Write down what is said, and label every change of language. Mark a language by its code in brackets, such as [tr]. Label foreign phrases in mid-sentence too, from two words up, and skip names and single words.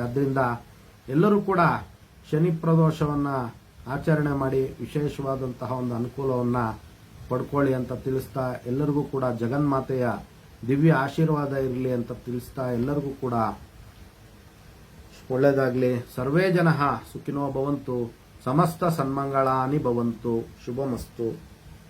[kn] ಅದರಿಂದ ಎಲ್ಲರೂ ಕೂಡ ಶನಿ ಪ್ರದೋಷವನ್ನ ಆಚರಣೆ ಮಾಡಿ ವಿಶೇಷವಾದಂತಹ ಒಂದು ಅನುಕೂಲವನ್ನ ಪಡ್ಕೊಳ್ಳಿ ಅಂತ ತಿಳಿಸ್ತಾ, ಎಲ್ಲರಿಗೂ ಕೂಡ ಜಗನ್ಮಾತೆಯ ದಿವ್ಯ ಆಶೀರ್ವಾದ ಇರಲಿ ಅಂತ ತಿಳಿಸ್ತಾ, ಎಲ್ಲರಿಗೂ ಕೂಡ ಒಳ್ಳೆಯದಾಗಲಿ. [sa] ಸರ್ವೇ ಜನಃ ಸುಖಿನೋ ಭವಂತು, ಸಮಸ್ತ ಸನ್ಮಂಗಳಾನಿ ಭವಂತು. ಶುಭಮಸ್ತು.